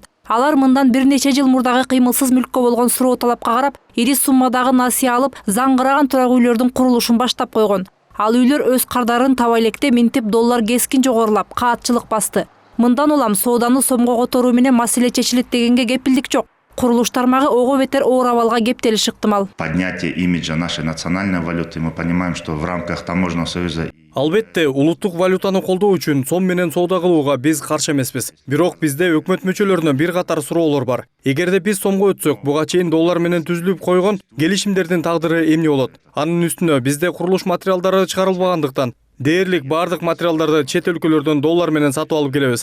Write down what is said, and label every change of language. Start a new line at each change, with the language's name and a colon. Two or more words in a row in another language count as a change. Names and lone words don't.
Kyrgyz: Алар мындан бир нече жыл мурдагы кыймылсыз мүлккө болгон суроо талапка карап, ири суммадагы насыя алып, заңгыраган турак үйлөрдүн курулушун баштап койгон. Ал үйлөр өз кардарын таба электе минтип доллар кескин жогорулап, каатчылык басты. Мындан улам сооданы сомго которуу менен маселе чечилет дегенге кепилдик жок. Курулуш тармагы ого бетер оор абалга кептелиши ыктымал.
Russian: Поднятие имиджа нашей национальной валюты, мы понимаем, что в рамках таможенного союза.
Kyrgyz: Албетте, улуттук валютаны колдоо үчүн сом менен соода кылууга биз каршы эмеспиз. Бирок бизде өкмөт мүчөлөрүнө бир катар суроолор бар. Эгерде биз сомго өтсөк, буга чейин доллар менен түзүлүп койгон келишимдердин тагдыры эмне болот? Анын үстүнө бизде курулуш материалдары чыгарылбагандыктан дээрлик бардык материалдарды чет өлкөлөрдөн доллар менен сатып алып келебиз.